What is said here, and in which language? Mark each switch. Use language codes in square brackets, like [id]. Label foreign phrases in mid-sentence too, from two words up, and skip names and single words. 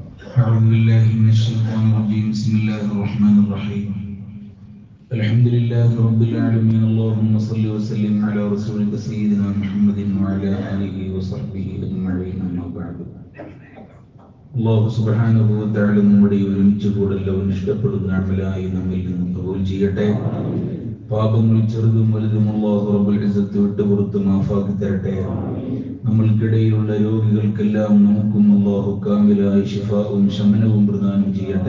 [ar] أعوذ بالله من الشيطان الرجيم بسم الله الرحمن الرحيم الحمد لله رب العالمين اللهم صل وسلم على رسولك سيدنا محمد وعلى آله وصحبه أجمعين أما بعد الله سبحانه وتعالى [ml] നമ്മുടെ ഒരുമിച്ച് കൂടലും ഇഷ്ടപ്പെടുന്ന അമലായി നമ്മിൽ നിന്ന് കബൂൽ ചെയ്യട്ടെ. പാപങ്ങൾ ചെറുതും വലുതും [ar] الله رب العزة [ml] വിട്ടുപുറത്ത് മാഫാക്കി തരട്ടെ. നമ്മൾക്കിടയിലുള്ള രോഗികൾക്കെല്ലാം നമുക്കും അല്ലാഹു കാമിലായ ശിഫാവും ശമനവും പ്രദാനം ചെയ്യട്ടെ.